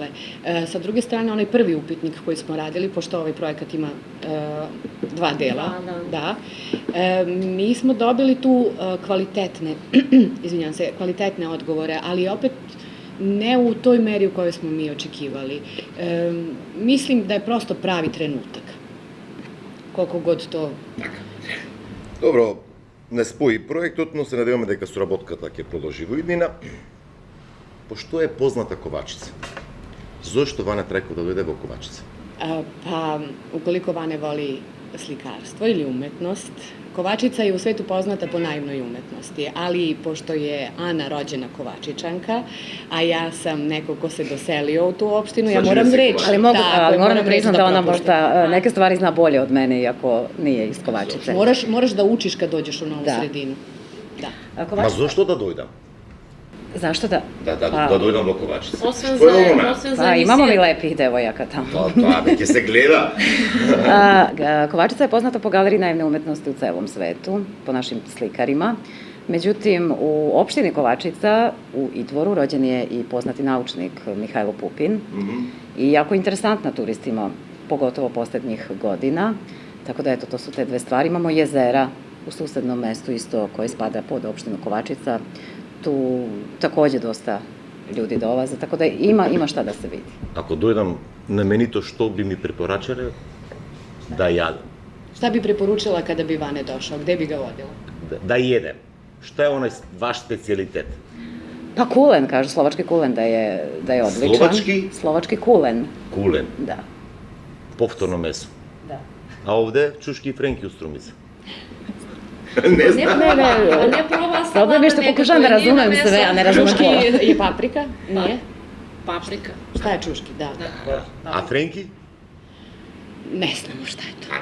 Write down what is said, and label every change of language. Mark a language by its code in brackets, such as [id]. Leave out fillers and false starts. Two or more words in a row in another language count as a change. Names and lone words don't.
[sr] Sa druge strane, onaj prvi upitnik koji smo radili, pošto ovaj projekat ima 2 dela, mi smo dobili tu kvalitetne odgovore, ali opet ne u toj meri u kojoj smo mi očekivali. Mislim da je prosto pravi trenutak. Koliko god to... [mk] Добро, не спои проектот, но се надеваме дека соработката ќе продолжи во иднина. Пошто е позната Ковачица? Зошто Ване Треков да дојде во Ковачица? [sr] Pa, ukoliko Vane voli slikarstvo ili umetnost, Kovačica je u svetu poznata po naivnoj umetnosti, ali pošto je Ana rođena Kovačičanka, a ja sam neko ko se doselio u tu opštinu, ja moram reći... Ali moram da priznam da ona možda neke stvari zna bolje od mene, iako nije iz Kovačice. Moraš da učiš kad dođeš u novu sredinu. Da. [mk] Ма зашто да дојдам? [sr] Zašto da? [mk] Да дојдам до Ковачица. Освен за [sr] Pa imamo mi lepih devojaka tamo. [mk] Тоа веќе се гледа. [sr] Kovačica je poznata po galeriji naivne umetnosti u celom svetu, po našim slikarima. Međutim, u opštini Kovačica, u Idvoru, rođen je i poznati naučnik Mihajlo Pupin. I jako interesantna turistima, pogotovo poslednjih godina. Tako da, eto, to su te dve stvari. Imamo jezera u susednom mestu isto koje spada pod opštinu Kovačica. Tu takođe dosta ljudi dolaze, tako da ima šta da se vidi. [mk] Ако дојдам наменито, што би ми препорачале да јадам? [sr] Šta bi preporučila kada bi Vane došao? Gde bi ga vodila? Да једем. Šta je onaj vaš specijalitet? Pa kulen, kažu, slovački kulen da je odličan. Slovački? Slovački kulen. Kulen. Da. [mk] Повторно месо. [sr] Da. [mk] А овде чушки и френки у Струмица. [sr] Ne znam. Ne, A ne proba salama Problem je što nekako pokušavam da nije na razumem meso. sve, a ne razumem Čuški pola. je paprika? Nije? Paprika. Šta je čuški? Da. A frenki? Ne znamo šta je to.